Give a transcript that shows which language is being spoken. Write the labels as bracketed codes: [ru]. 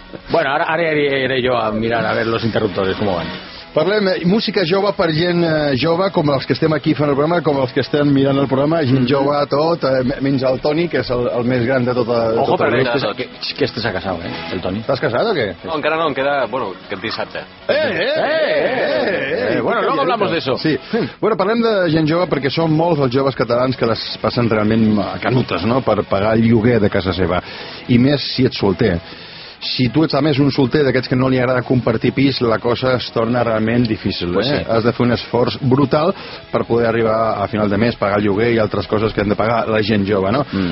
[ca] Bueno, ara aniré jo a mirar a veure els interruptors com van. Parlem música jove per gent jove, com els que estem aquí fent el programa, com els que estem mirant el programa, gent jove a tot, menys el Toni, que és el més gran de tota... Ojo, però no, que este s'ha casat, el Toni. T'has casat o què? No, encara no, queda, bueno, que dissabte. [es] Bueno, luego hablamos de eso. Sí. [ca] Bueno, parlem de gent jove perquè són molts els joves catalans que les passen realment canutes, no?, per pagar el lloguer de casa seva. I més si ets solter. Si tu ets, a més, un solter d'aquests que no li agrada compartir pis, la cosa es torna realment difícil, pues sí. Has de fer un esforç brutal per poder arribar a final de mes, pagar el lloguer i altres coses que han de pagar la gent jove, no?